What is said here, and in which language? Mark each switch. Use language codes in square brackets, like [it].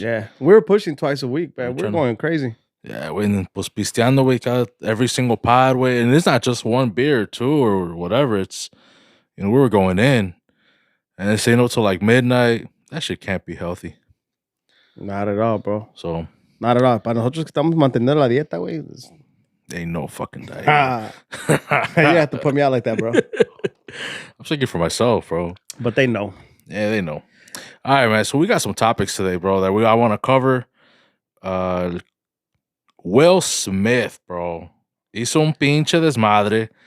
[en] Yeah, we were pushing twice a week, man. We're going crazy. Yeah, when [es] pues pisteando, [en] we got every single pod, way, and it's not just one beer, two or whatever. It's we were going in. And they say no till like midnight. That shit can't be healthy. Not at all, bro. So not at all. [es] Para nosotros que estamos manteniendo la dieta, güey. [en] Ain't no fucking diet. You have to put me out like that, bro. I'm thinking for myself, bro. But they know. Yeah, they know. All right, man. So we got some topics today, bro, that I want to cover. Will Smith, bro. [es] Hizo un pinche desmadre.